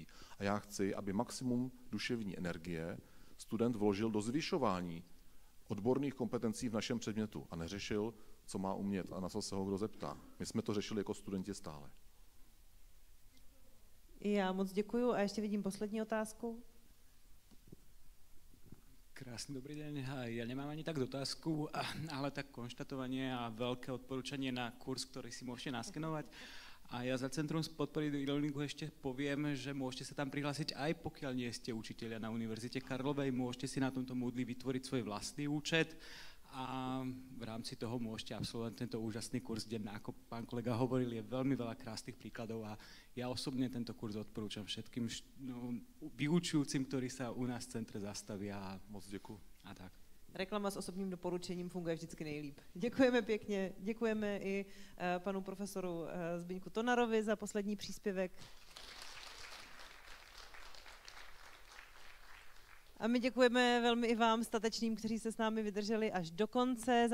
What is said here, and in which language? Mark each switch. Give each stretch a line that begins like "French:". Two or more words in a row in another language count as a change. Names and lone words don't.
Czech: A já chci, aby maximum duševní energie student vložil do zvyšování odborných kompetencí v našem předmětu a neřešil, co má umět a na co se ho kdo zeptá. My jsme to řešili jako studenti stále. Já moc děkuju a ještě vidím poslední otázku. Krásný dobrý den.
Slovak: Ja nemám ani tak dotázku, ale tak konštatovanie a veľké odporúčanie na kurz, ktorý si môžete naskenovať. A ja za Centrum podpory e-learningu ešte poviem, že môžete sa tam prihlásiť aj pokiaľ nie ste učitelia na Univerzite Karlovej, môžete si na tomto Moodle vytvoriť svoj vlastný účet a v rámci toho môžete absolvovať tento úžasný kurz, kde, ako pán kolega hovoril, je veľmi veľa krásnych príkladov a ja osobne tento kurz odporúčam všetkým vyučujúcim, ktorí sa u nás v centre zastavia.
Czech: Moc děkuji. A tak. Reklama s osobním doporučením funguje vždycky nejlíp. Děkujeme pěkně, děkujeme i panu profesoru Zbyňku Tonarovi za poslední příspěvek. A my děkujeme velmi i vám, statečným, kteří se s námi vydrželi až do konce.